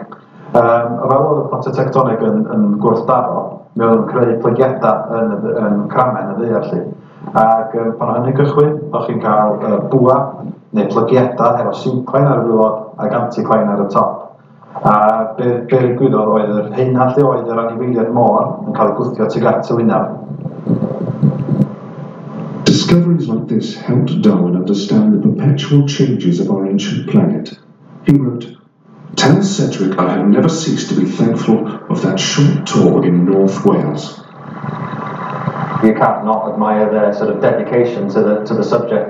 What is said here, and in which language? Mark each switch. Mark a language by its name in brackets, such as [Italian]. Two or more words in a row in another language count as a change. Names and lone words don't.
[Welsh] Fel oedd y platiau tectoneg yn gwrthdaro, mi oedd yn creu plygiadau yn cramen y ddaear lly. Ac pan o hynny gychwyn, o'ch chi'n cael bwa neu plygiadau efo synclain ar y waelod ac anticlain ar y top. A be ddigwyddodd oedd yr heina lle oedd yr anifeiliaid môr yn cael ei gwthio tuag at y wynaf. [English] Discoveries like this helped Darwin understand the perpetual changes of our ancient planet. He wrote, "Tell Sedgwick I have never ceased to be thankful of that short tour in North Wales." You can't not admire their sort of dedication to the subject.